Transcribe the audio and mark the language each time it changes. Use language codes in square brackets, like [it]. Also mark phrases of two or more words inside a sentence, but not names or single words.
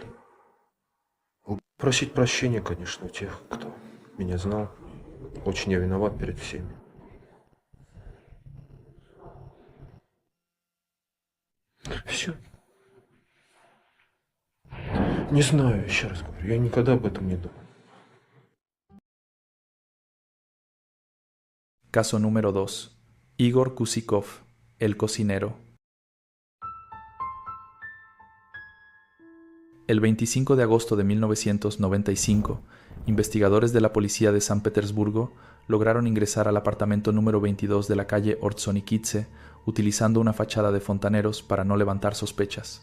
[ru] Просить прощения, конечно, у тех, кто меня знал. Очень я виноват перед всеми. Все. Не знаю, еще раз говорю, я никогда об этом не думал. [es] Caso número 2. Igor Kusikov, el cocinero. El 25 de agosto de 1995, investigadores de la policía de San Petersburgo lograron ingresar al apartamento número 22 de la calle Ortsonikidze utilizando una fachada de fontaneros para no levantar sospechas.